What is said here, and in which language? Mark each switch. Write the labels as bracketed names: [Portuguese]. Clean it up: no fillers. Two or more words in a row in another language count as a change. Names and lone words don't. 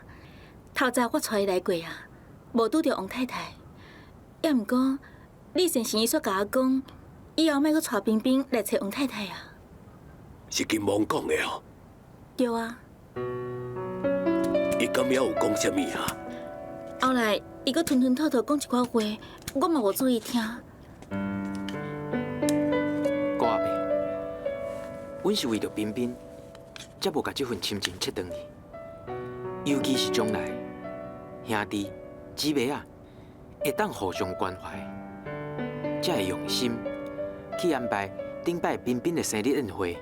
[Min Nan Chinese] 透早我带伊来过啊，无拄着王太太。也毋过，李先生伊煞甲我讲，以后莫搁带彬彬来找王太太啊。是金毛讲的哦。对啊。伊敢也有讲啥物啊？后来伊搁吞吞吐吐讲一寡话，我嘛无注意听。顾阿伯，阮是为着彬彬，才无甲这份亲情切断去。尤其是将来兄弟姊妹啊，会当互相关怀，才会用心去安排顶摆彬彬的生日宴会。